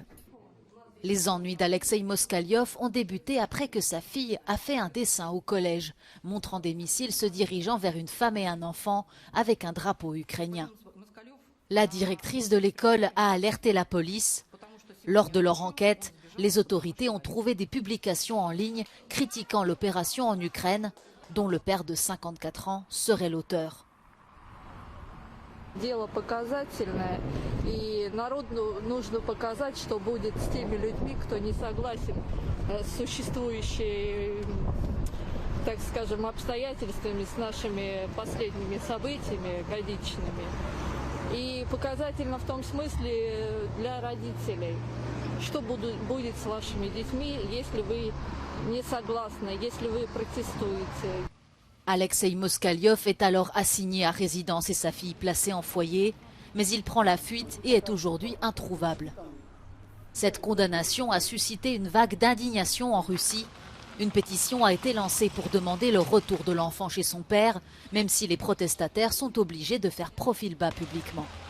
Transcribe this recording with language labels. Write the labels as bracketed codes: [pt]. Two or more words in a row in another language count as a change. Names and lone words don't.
[fr] Les ennuis d'Alexei Moskaliov ont débuté après que sa fille a fait un dessin au collège, montrant des missiles se dirigeant vers une femme et un enfant avec un drapeau ukrainien. La directrice de l'école a alerté la police. Lors de leur enquête, les autorités ont trouvé des publications en ligne critiquant l'opération en Ukraine, dont le père de 54 ans serait l'auteur. [ru] Дело показательное, и народу нужно показать, что будет с теми людьми, кто не согласен с существующими, так скажем, обстоятельствами, с нашими последними событиями годичными. И показательно в том смысле для родителей, что будет с вашими детьми, если вы не согласны, если вы протестуете. [fr] Alexei Moskaliov est alors assigné à résidence et sa fille placée en foyer, mais il prend la fuite et est aujourd'hui introuvable. Cette condamnation a suscité une vague d'indignation en Russie. Une pétition a été lancée pour demander le retour de l'enfant chez son père, même si les protestataires sont obligés de faire profil bas publiquement.